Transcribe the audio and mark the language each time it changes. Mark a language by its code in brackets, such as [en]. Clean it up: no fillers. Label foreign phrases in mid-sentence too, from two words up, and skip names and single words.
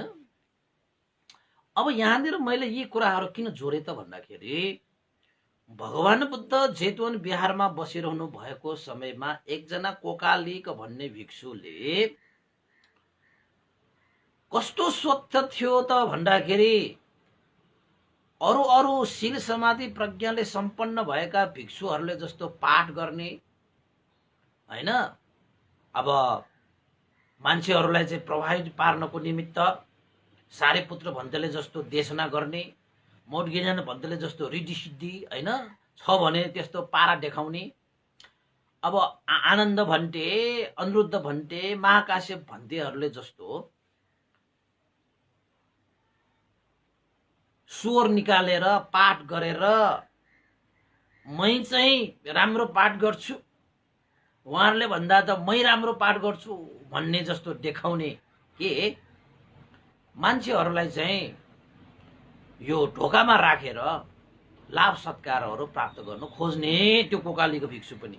[ne] अब यहाँनिर मैले यी कुराहरू किन जोडे त भन्दाखेरि भगवान बुद्ध जेतवन बिहारमा बसिरहनु भएको समयमा एकजना कोकालिक भन्ने भिक्षुले कस्तो स्वच्छ थियो त भन्दाखेरि अरु अरु शील समाधि प्रज्ञाले सम्पन्न भएका भिक्षुहरूले जस्तो पाठ गर्ने हैन। अब मान्छेहरूलाई चाहिँ प्रभावित पार्नको निमित्त सारिपुत्र भन्तेले जस्तो देशना गर्ने, मोटगिजान भन्तेले जस्तो रिद्धि सिद्धि हैन छ भने त्यस्तो पारा देखाउने। अब आनन्द भन्ते, अनिरुद्ध भन्ते, महाकाश्यप भन्तेहरूले जस्तो स्वर निकालेर पाठ गरेर मै चाहिँ राम्रो पाठ गर्छु, उहाँहरूले भन्दा त मै राम्रो पाठ गर्छु भन्ने जस्तो देखाउने के मान्छेहरूलाई चाहिँ यो ढोकामा राखेर लाभ सत्कारहरू प्राप्त गर्न खोज्ने त्यो कोकालीको भिक्षु पनि।